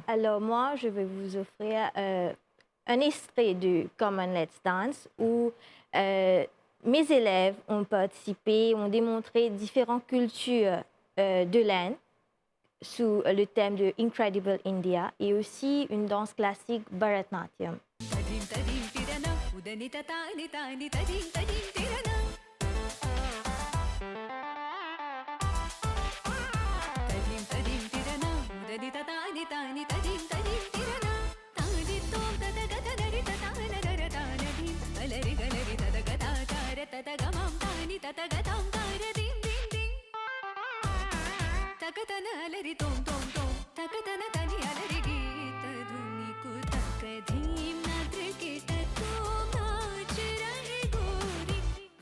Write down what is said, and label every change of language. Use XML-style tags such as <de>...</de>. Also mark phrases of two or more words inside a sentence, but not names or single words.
<fr>Alors moi, je vais vous offrir un extrait de Come On Let's Dance où mes élèves ont participé, ont démontré différentes cultures de l'Inde sous le thème de Incredible India et aussi une danse classique Bharatanatyam. तदीं तदीं तिरना उदनित तानि तानि तदीं तदीं तिरना तदीं तदीं तिरना उदनित तानि तानि तदीं तदीं तिरना तानि तों तद गद नरि ततान गर तानदीं गलरि गलरि तद गदा तार तद गमां तानि तत गदां तार दीं दीं दीं तकतन अलरि तों तों तों तकतन तनि अलरि गीत धुनि कुतक धीम</fr>